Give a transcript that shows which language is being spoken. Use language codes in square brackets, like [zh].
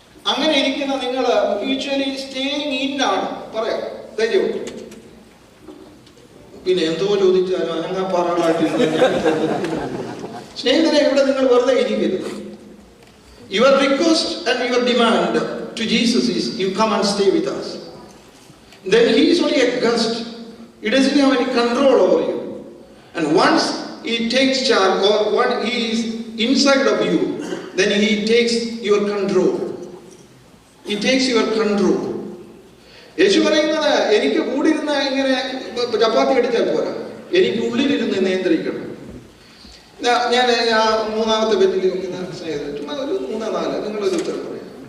[ml] അങ്ങനെ ഇരിക്കുന്ന നിങ്ങൾ [en] mutually staying in [ml] ആണ് പറയാം ധൈര്യമുണ്ട്. പിന്നെ എന്തോ ചോദിച്ചാലും അനങ്ങാപ്പാറകളായിട്ട് സ്നേഹിതരെ, ഇവിടെ നിങ്ങൾ വെറുതെ ഇരിക്കരുത്. [en] Your request and your demand to Jesus is, you come and stay with us. Then he is only a guest. He doesn't have any control over you. And once he takes charge, or when he is inside of you, then he takes your control. He takes your control. [ml] യേശു പറയുന്നത്, എനിക്ക് കൂടിയിരുന്ന ഇങ്ങനെ ചപ്പാത്തി അടിച്ചാൽ പോരാ, എനിക്ക് ഉള്ളിലിരുന്ന് നിയന്ത്രിക്കണം. ഞാൻ ആ മൂന്നാമത്തെ ബെഞ്ചിൽ നിൽക്കുന്ന സ്നേഹിതൻ, ചുമ്മാ ഒരു 3-4 നിങ്ങളൊരു ഉത്തരം പറയാം.